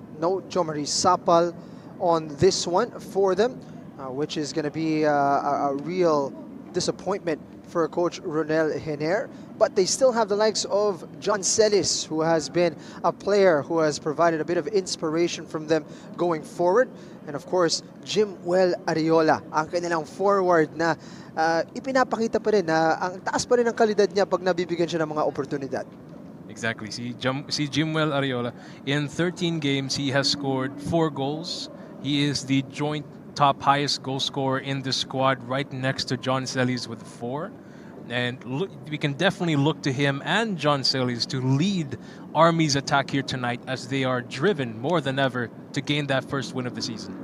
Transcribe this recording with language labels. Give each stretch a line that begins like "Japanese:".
English: No Jomari Sapal on this one for them, which is going to be a real disappointment for Coach Ronel Hener. But they still have the likes of John Celis, who has been a player who has provided a bit of inspiration from them going forward. And of course,
Filipino: Jimuel Ariola, ang kanilang forward na ipinapakita pa rin na ang taas pa rin ang kalidad niya pag nabibigyan siya ng mga oportunidad.
English: Exactly. See Jimuel Ariola, in 13 games, he has scored 4 goals. He is the joint top highest goal scorer in the squad, right next to John Celis with 4. And we can definitely look to him and John Celis to lead Army's attack here tonight as they are driven more than ever to gain that first win of the season.